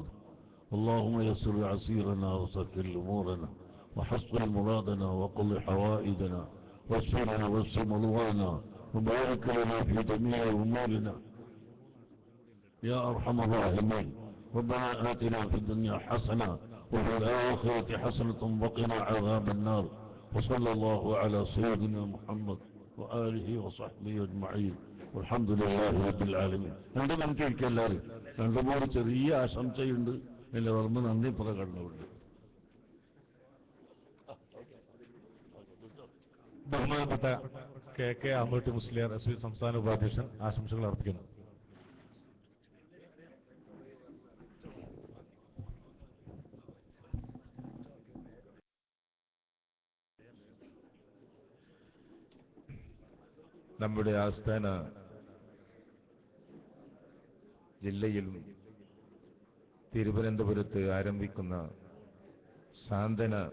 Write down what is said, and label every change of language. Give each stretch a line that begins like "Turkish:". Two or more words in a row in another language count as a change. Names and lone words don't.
Arabic: اللهم يسر عسيرنا وسهل أمورنا وحصل مرادنا وقل حوائجنا واشفنا واشف مرضانا وبارك لنا في جميع أمورنا يا أرحم الراحمين. ربنا آتنا في الدنيا حسنة وفي الآخرة حسنة وقنا عذاب النار. وصلى الله على سيدنا محمد وآله وصحبه أجمعين والحمد لله رب العالمين.
Malayalam: രണ്ട് നമുക്ക് എല്ലാവരും രണ്ടുമൂന്ന് ചെറിയ ആശംസയുണ്ട്. എല്ലാവർക്കും നന്ദി പ്രകടനമുണ്ട്. ബഹുമാനപ്പെട്ട KK അഹമ്മദ് മുസ്ലിയാർ SB സംസ്ഥാന ഉപാധ്യക്ഷൻ ആശംസകൾ അർപ്പിക്കുന്നു. നമ്മുടെ ആസ്ഥാന ജില്ലയിൽ തിരുവനന്തപുരത്ത് ആരംഭിക്കുന്ന സാന്ത്വന